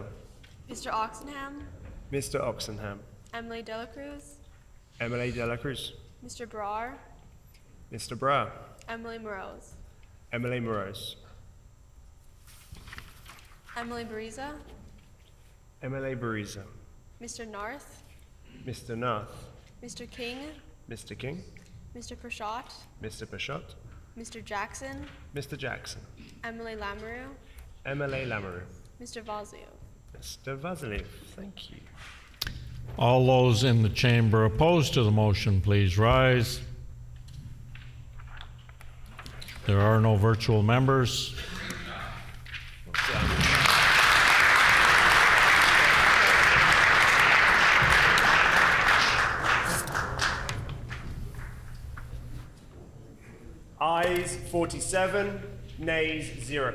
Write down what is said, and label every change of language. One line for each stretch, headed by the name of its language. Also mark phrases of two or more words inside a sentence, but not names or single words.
English: Mr. Oxenham. Mr. Oxenham. Emily Delacruz. Emily Delacruz. Mr. Brar. Mr. Bra. Emily Morose. Emily Morose. Emily Bariza. Emily Bariza. Mr. Narth. Mr. Narth. Mr. King. Mr. King. Mr. Prashot. Mr. Pashot. Mr. Jackson. Mr. Jackson. Emily Lamoureux. Emily Lamoureux. Mr. Vazio. Mr. Vasiliev. Thank you. All those in the chamber opposed to the motion, please rise. There are no virtual members. Ayes 47, nays 0.